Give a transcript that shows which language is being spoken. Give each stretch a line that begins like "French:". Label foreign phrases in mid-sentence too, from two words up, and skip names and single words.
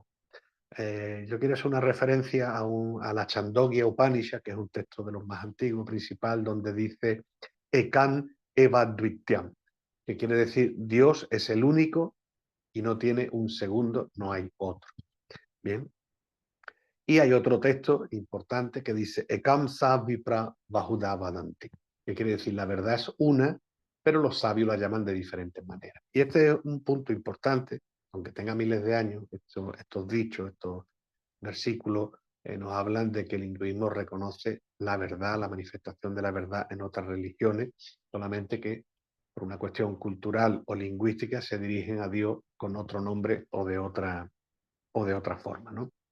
Spanish: Yo quiero hacer una referencia a la Chandogya Upanishad, que es un texto de los más antiguos, principal, donde dice
Sanskrit: एकम् एव अद्वितीयम्,
Spanish: que quiere decir Dios es el único y no tiene un segundo, no hay otro. Bien. Y hay otro texto importante que dice
Sanskrit: एकं सद् विप्रा बहुधा वदन्ति,
Spanish: que quiere decir la verdad es una, pero los sabios la llaman de diferentes maneras. Y este es un punto importante, aunque tenga miles de años, estos dichos, estos versículos nos hablan de que el hinduismo reconoce la verdad, la manifestación de la verdad en otras religiones, solamente que por una cuestión cultural o lingüística se dirigen a Dios con otro nombre o de otra forma, ¿no?